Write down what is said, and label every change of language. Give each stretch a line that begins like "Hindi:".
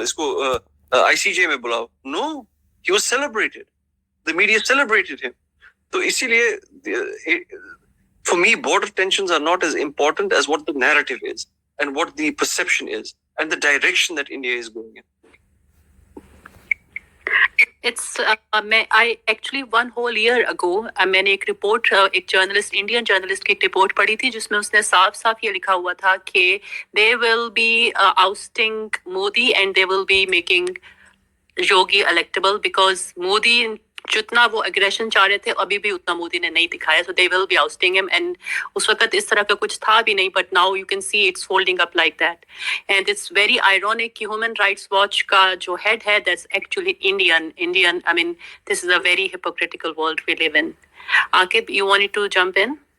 Hindi: Isko ICJ mein bulao.
English: No, he was celebrated. The media celebrated him. So isliye, for me, border tensions are not as important as what the narrative is and what the perception is and the direction that India is going in. It's I actually 1 whole year ago
Hindi: मैंने एक report, एक journalist, Indian journalist की एक report पढ़ी थी जिसमें उसने साफ साफ ये लिखा हुआ था कि
English: they will be ousting Modi and they will be making Yogi electable because Modi
Hindi: जितना वो aggression चाह रहे थे अभी भी उतना मोदी ने नहीं दिखाया,
English: so they will be ousting him. And
Hindi: उस वक्त इस तरह का कुछ था भी नहीं,
English: but now you can see it's folding up like that. And it's very ironic कि Human Rights Watch का जो head है that's actually Indian. I mean, this is a very hypocritical world we live in. Akib, you wanted to jump in?